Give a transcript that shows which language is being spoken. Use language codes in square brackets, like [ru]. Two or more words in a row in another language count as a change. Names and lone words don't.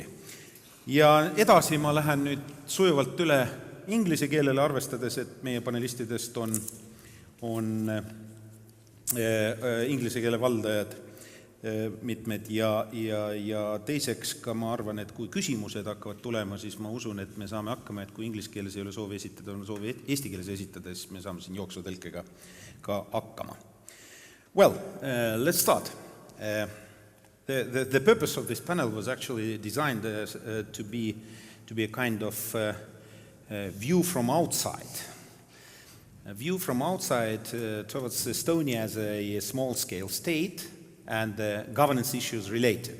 [et] Ja edasi ma lähen nüüd sujuvalt üle inglise keelele, arvestades, et meie panelistidest on inglise keele valdajad mitmed ja teiseks ka ma arvan, et kui küsimused hakkavad tulema, siis ma usun, et me saame hakkama, et kui inglise keeles ei ole soovi esitada, on soovi eesti keeles esitada, siis me saame siin jooksutõlkega ka hakkama. [en] Well, let's start. The purpose of this panel was actually designed to be a kind of view from outside. A view from outside towards Estonia as a small-scale state and the governance issues related.